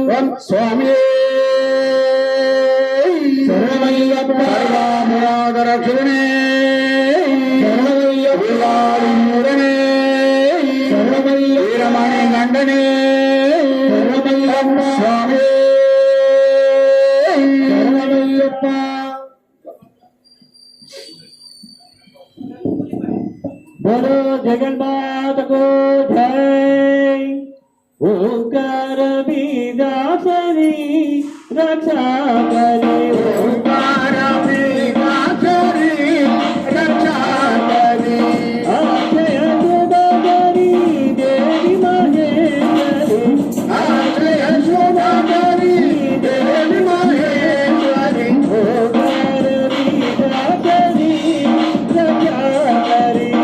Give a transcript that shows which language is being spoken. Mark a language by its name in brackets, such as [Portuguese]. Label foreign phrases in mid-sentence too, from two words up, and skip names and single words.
[Telugu] స్వామి శరణమయ్యప్ప రక్షణే శరణమయ్యప్ప శరణమయ్య వీరమణి గండనే శరణమయ్యప్ప స్వామి శరణమయ్యప్ప [Hindi] बोलो जगन्नाथ को जय ओंकार बीजाक्षरी रक्षा करे ओंकार बीजाक्षरी रक्षा करे अक्षय शुभकरी देवी महेश्वरी अक्षय शुभकरी देवी महेश्वरी ओंकार बीजाक्षरी रक्षा करे